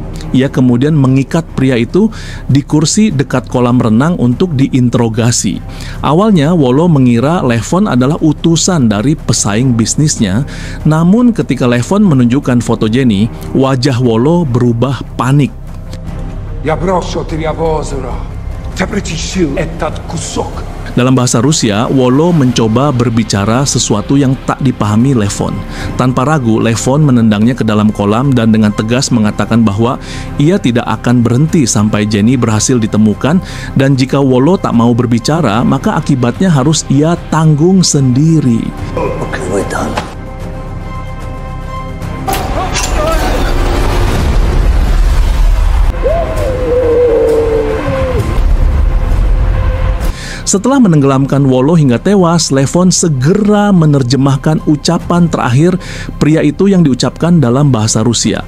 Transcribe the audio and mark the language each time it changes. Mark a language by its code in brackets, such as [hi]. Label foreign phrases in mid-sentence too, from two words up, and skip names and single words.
[id] ia kemudian mengikat pria itu di kursi dekat kolam renang untuk diinterogasi. Awalnya Wolo mengira Levon adalah utusan dari pesaing bisnisnya, namun ketika Levon menunjukkan foto Jenny, wajah Wolo berubah panik. [ru] Я прошу тебя, Бозура, ты притащил этот кусок. [id] Dalam bahasa Rusia, Wolo mencoba berbicara sesuatu yang tak dipahami Levon. Tanpa ragu, Levon menendangnya ke dalam kolam dan dengan tegas mengatakan bahwa ia tidak akan berhenti sampai Jenny berhasil ditemukan, dan jika Wolo tak mau berbicara, maka akibatnya harus ia tanggung sendiri. [en] What have we done? [id] Setelah menenggelamkan Wolo hingga tewas, Levon segera menerjemahkan ucapan terakhir pria itu yang diucapkan dalam bahasa Rusia.